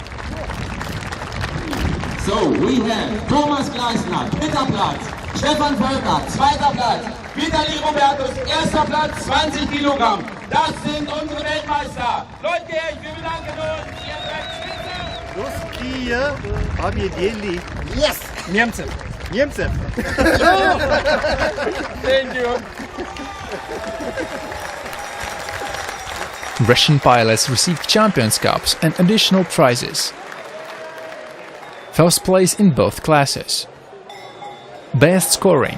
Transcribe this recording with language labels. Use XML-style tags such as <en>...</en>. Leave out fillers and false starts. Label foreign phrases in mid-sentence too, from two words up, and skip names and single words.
<en>So, we have</en> <de>Thomas Gleisner, dritter Platz, Stefan Volker, zweiter Platz, Vitaly Robertus, erster Platz, 20 Kilogramm. Das sind unsere Weltmeister. Leute, ich will bedanken uns. Ihr seid Spitze.</de> <ru>Русские победили.</ru> <en>Yes!</en> <ru>Немцы. Немцы.</ru> <en>Thank you. Russian pilots received Champions Cups and additional prizes. First place in both classes. Best scoring.</en>